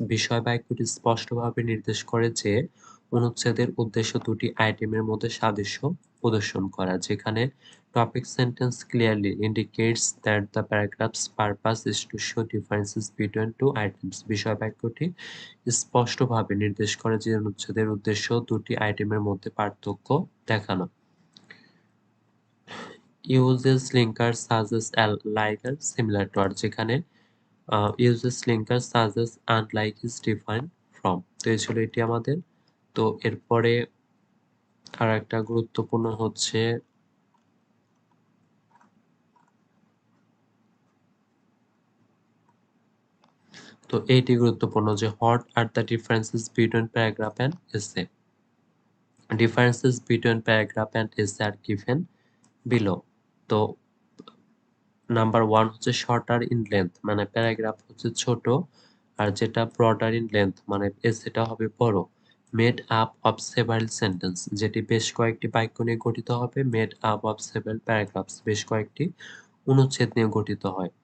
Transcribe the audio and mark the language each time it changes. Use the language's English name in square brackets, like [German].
[Bangla] বিষয় বাক্যটি স্পষ্টভাবে নির্দেশ করে যে অনুচ্ছেদের উদ্দেশ্য দুটি আইটেমের মধ্যে সাদৃশ্য প্রদর্শন করা। যেখানে [English] topic sentence clearly indicates that the paragraph's purpose is to show differences between two items. [Bangla] বিষয় বাক্যটি স্পষ্টভাবে নির্দেশ করে যে অনুচ্ছেদের উদ্দেশ্য দুটি আইটেমের মধ্যে পার্থক্য দেখানো। [English] uses linkers such as like আর similar to [Bangla] আর যেখানে [English] uses linkers such as unlike is different from। [Bangla] তো এই ছিল এটি আমাদের। তো এরপরে আর একটা গুরুত্বপূর্ণ হচ্ছে তো এইটি গুরুত্বপূর্ণ যে [English] what are the differences between paragraph and essay। differences between paragraph and essay are given below। [Bangla] তো নাম্বার 1 হচ্ছে [English] shorter in length, [Bangla] মানে প্যারাগ্রাফ হচ্ছে ছোট, আর যেটা [English] broader in length [Bangla] মানে এসেটা হবে বড়। [English] made up of several sentence, [Bangla] যেটি বেশ কয়েকটি বাক্য নিয়ে গঠিত হবে। [English] made up of several paragraphs, [Bangla] বেশ কয়েকটি অনুচ্ছেদ নিয়ে গঠিত হয়।